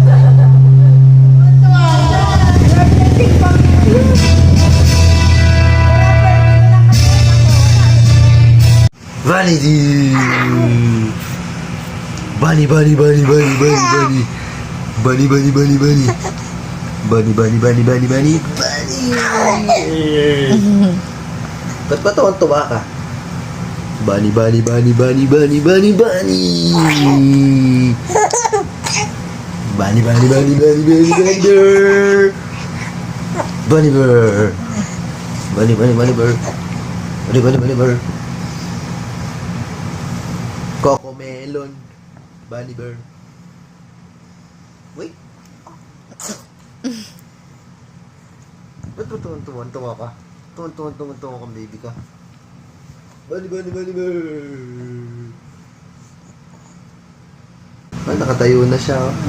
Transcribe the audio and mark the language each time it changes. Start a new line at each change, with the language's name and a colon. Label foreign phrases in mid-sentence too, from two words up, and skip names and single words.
English: Vanity! Bunny, bunny, bunny, bunny, bunny, bunny. Bunny, bunny, bunny, bunny. Bunny, bunny, bunny, bunny, bunny, bunny.
Filipino: Ba't ba tuwan-tuwa ka?
English: Bunny, bunny, bunny, bunny, bunny, bunny, bunny. Bunny, bunny, bunny, bunny, bunny, bunny, bird. Bunny, bird. Bunny, bunny, bunny, bird. Bunny, bunny, bunny, bird. Coco Melon. Bunny Bear. Wait.
Filipino: Ba't mo tuwan-tuwa ka? Tuwan-tuwa ka, baby ka. Bunny Bear. Ah, nakatayo na siya. Oh.